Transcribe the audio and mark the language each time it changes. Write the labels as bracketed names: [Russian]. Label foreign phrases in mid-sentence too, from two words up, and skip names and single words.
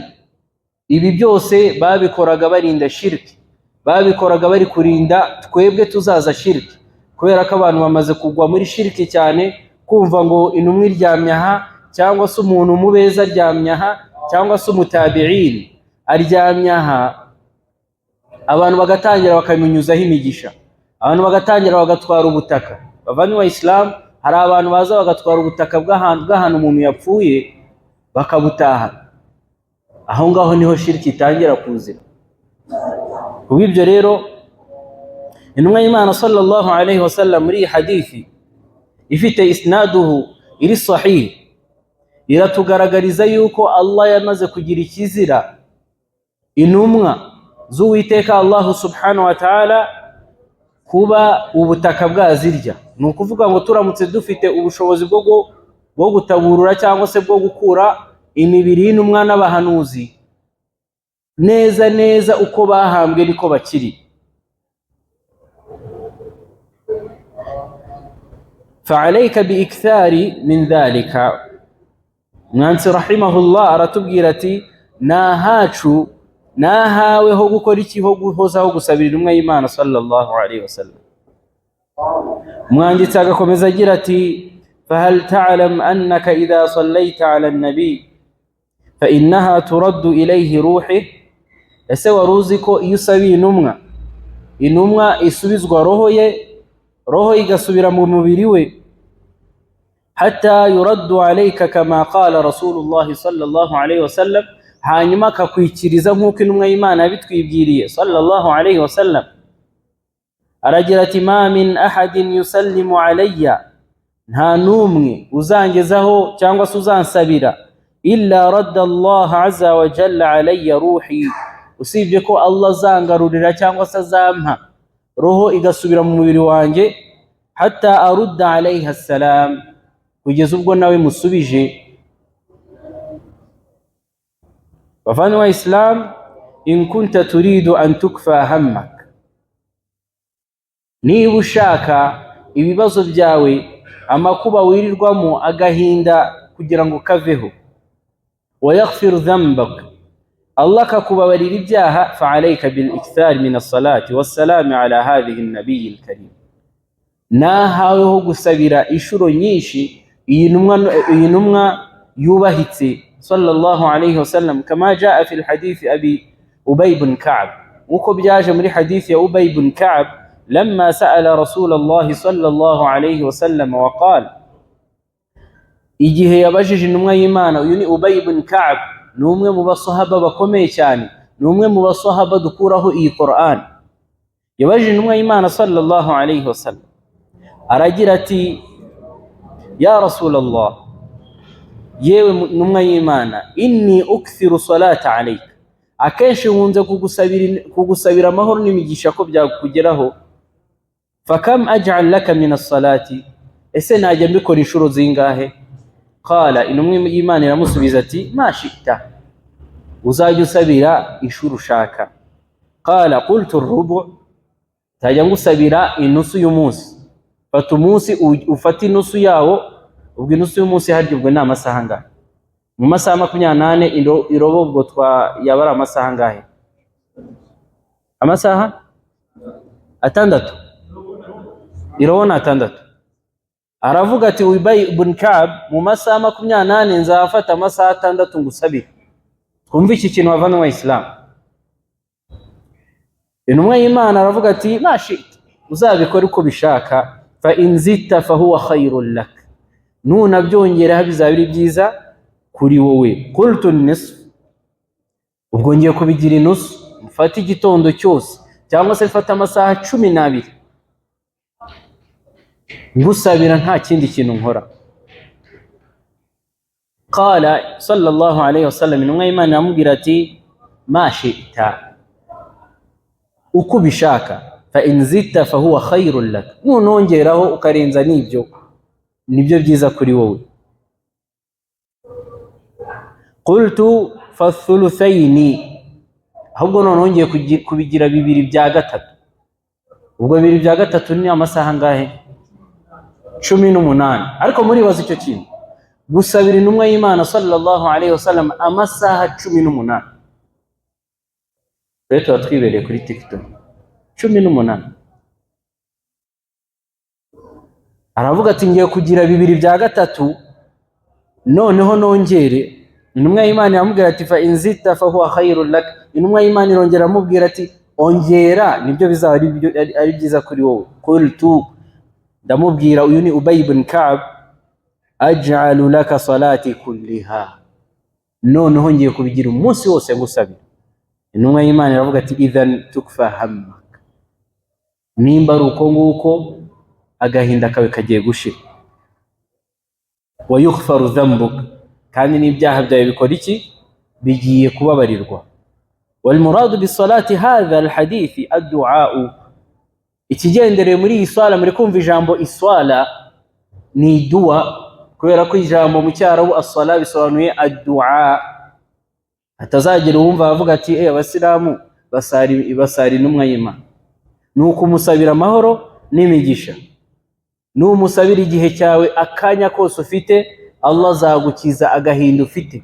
[Kinyarwanda] Ibi byose babikoraga barinda shirki, babikoraga bari kurinda twebwe tuzaza shirki, kubera ko abantu bamaze kugwa muri shirki cyane, kumva ngo intumwa iryamye aha, cyangwa se umuntu mubeza aryamye aha, cyangwa se umutabi'in aryamye aha, abantu bagatangira bakaminyuzaho imigisha, abantu bagatangira bagatwara ubutaka. Bavanywe Islam, hari abantu baza bagatwara ubutaka bw'ahantu umuntu yapfuye bakabutaha. Aho ngaho niho shirki itangira kuzira. Kubw'ibyo rero intumwa y'Imana [Arabic] صلى الله عليه وسلم [Kinyarwanda] muri hadithi ifite isnaduhu iri sahih iratugaragariza yuko Allah yamaze kugira ikizira intumwa z'Uwiteka Allah [Arabic] سبحانه وتعالى [Kinyarwanda] kuba ubutaka bwazirya. Ni ukuvuga ngo turamutse dufite ubushobozi bwo gutaburura cyangwa se bwo gukura imibiri y'intumwa n'abahanuzi neza neza uko bahambwe niko bakiri. [Arabic] فعليك بإكثار من ذلك. [Kinyarwanda] Mwansi rahimahullah aratubwira ati: nahaweho gukora iki? Ho guhozaho gusabira intumwa y'Imana [Arabic] صلى الله عليه وسلم. [Kinyarwanda] Umwanditsi agakomeza agira ati: [Arabic] فهل تعلم أنك إذا صليت على النبي فإنها ترد إليه روحي, [Kinyarwanda] ese waruzi ko iyo usabiye intumwa isubizwa roho igasubira mu mubiri we, [Arabic] حتى يرد عليك كما قال رسول الله صلى الله عليه وسلم, [Kinyarwanda] hanyuma akakwikiriza nk'uko intumwa y'Imana yabitwibwiriye [Arabic] صلى الله عليه وسلم. [Kinyarwanda] Aragira ati [Arabic] ما من أحد يسلم علي, [Kinyarwanda] nta numwe uzangezaho cyangwa se uzansabira, [Arabic] إلا رد الله عز وجل علي روحي, [Kinyarwanda] usibye ko Allah azangarurira cyangwa se azampa roho igasubira mu mubiri wanjye, [Arabic] حتى أرد عليها السلام, [Kinyarwanda] kugeza ubwo nawe musubije. Bavandimwe wa Islam, [Arabic] إن كنت تريد أن تكفى همك, [Kinyarwanda] niba ushaka ibibazo byawe, amakuba wirirwamo, agahinda kugira ngo kaveho, [Arabic] ويغفر ذنبك, [Kinyarwanda] Allah akakubabarira ibyaha, [Arabic] فعليك بالإكثار من الصلاة والسلام على هذه النبي الكريم, [Kinyarwanda] nahaweho gusabira inshuro nyinshi iyi ntumwa yubahitse [Arabic] صلى الله عليه وسلم, كما جاء في الحديث أبي أبي بن كعب, [Kinyarwanda] uko byaje muri hadith ya [Arabic] أبي بن كعب، لما سأل رسول الله صلى الله عليه وسلم وقال, [Kinyarwanda] igihe yabajije intumwa y'Imana. Uyu ni Ubay ibn Ka'b, ni umwe mu basahaba bakomeye cyane, ni umwe mu basahaba dukuraho iyi Qur'an. Yabajije intumwa y'Imana [Arabic] صلى الله عليه وسلم, [Kinyarwanda] aragira ati [Arabic] يا رسول الله, [Kinyarwanda] yewe ntumwa y'Imana, [Arabic] إني أكثر الصلاة عليك, [Kinyarwanda] akenshi nkunze kugusabira amahoro n'imigisha ko byakugeraho, [Arabic] فكم أجعل لك من الصلاة, [Kinyarwanda] ese najya mbikora inshuro zingahe? Qala, intumwa y'Imana iramusubiza ati [Arabic] ما شئت, [Kinyarwanda] uzajya usabira inshuro ushaka. [Arabic] قال قلت الربع', [Kinyarwanda] tajya ngusabira inusu y'umunsi, fata umunsi ufata inusu yawo, ubwo inusu y'umunsi harya ubwo ni amasaha angahe? Mu masaha 28 irobo ubwo yabara amasaha angahe? Amasaha 6, irobo na 6. Aravuga ati Ubay ibn Ka'b, mu masaha 28 nzafata amasaha 6 ngusabira. Twumva iki kintu bavana wa Islam. Intumwa y'Imana aravuga ati mashi, uzabikora uko bishaka, [Arabic] فإن شئت فهو خير لك, [Kinyarwanda] nuna byongera bizabiri byiza kuri wowe. [Arabic] قلت نصف, [Kinyarwanda] ubwo ngiye kubigira inusu, mfata igitondo cyose cyangwa se mfata amasaha 12 ngusabira nta kindi kintu nkora. [Arabic] قال صلى الله عليه وسلم, [Kinyarwanda] intumwa y'Imana amubwira ati [Arabic] ما شئت, [Kinyarwanda] uko bishaka, [Arabic] فإن شئت فهو خير لك, [Kinyarwanda] nunongeraho ukarenza nibyo byiza kuri wowe. [Arabic] قلت فثلثين, [Kinyarwanda] ahubwo nongeye kubigira 2/3, ubwo 2/3 ni amasaha ngahe? 18. Ariko muri bazo icyo kintu, gusabira intumwa y'Imana [Arabic] صلى الله عليه وسلم [Kinyarwanda] amasaha 18, rero twibereye kuri TikTok 18. Aravuga ati ngiye kugira 2/3, noneho nongere. Intumwa y'Imana yamubwira ati [Arabic] فإن شئت فهو خير لك, [Kinyarwanda] intumwa y'Imana irongera amubwira ati ongera, nibyo bizaba ari byiza kuri wowe. Qultu, ndamubwira uyu ni Ubay ibn Ka'b, [Arabic] أجعل لك صلاتي كلها, [Kinyarwanda] noneho ngiye kubigira umunsi wose ngusabira. Intumwa y'Imana iravuga ati [Arabic] إذن تكفى همك, [Kinyarwanda] nimba ari uko nguko agahinda kawe kagiye gushira. [Arabic] ويغفر ذنبك, [Kinyarwanda] kandi n'ibyaha byawe bikora iki? Bigiye kubabarirwa. [Arabic] والمراد بالصلاة هذا الحديث الدعاء, [Kinyarwanda] ikigendereye muri iyi swala, muri kumva ijambo iswala ni dua, kubera ko ijambo mu cyarabu as-sala bisobanuye ad-du'a. Atazagira uwumva avuga ati abasilamu basari intumwa y'Imana, nuko umusabira amahoro n'imigisha, numusabira igihe cyawe, akanya kose ufite, Allah azagukiza agahinda ufite.